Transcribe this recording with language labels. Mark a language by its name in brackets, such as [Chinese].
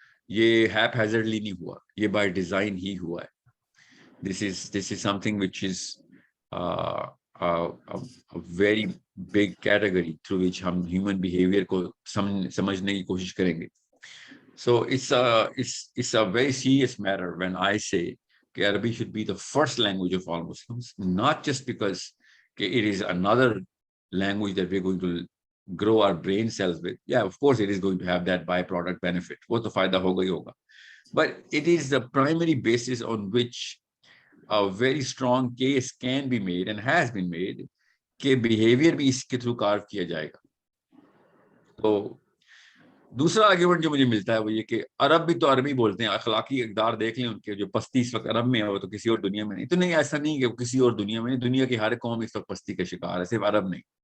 [Urdu] یہ haphazardly نہیں ہوا, یہ [English] by design [Urdu] ہی ہوا ہے. [English] This is something which is a very big category through which [Urdu] ہم [English] human behavior [Urdu] کو سمجھنے کی کوشش کریں گے. [English] So it's a very serious matter when I say that Arabic should be the first language of all Muslims, not just because it is another language that we're going to grow our brain cells with. Yeah, of course it is going to have that byproduct benefit. [Urdu] وہ تو فائدہ ہوگا ہی ہوگا. [English] But it is the primary basis on which a very strong case can be made and has been made [Urdu] کہ [English] behavior [Urdu] بھی اس کے [English] through carve [Urdu] کیا جائے گا. تو دوسرا آرگیومنٹ جو مجھے ملتا ہے وہ یہ کہ عرب بھی تو عربی بولتے ہیں, اخلاقی اقدار دیکھ لیں ان کے, جو پستی اس وقت عرب میں ہے وہ تو کسی اور دنیا میں نہیں. تو نہیں, ایسا نہیں کہ کسی اور دنیا میں نہیں, دنیا کی ہر قوم اس وقت پستی کا شکار ہے, صرف عرب نہیں.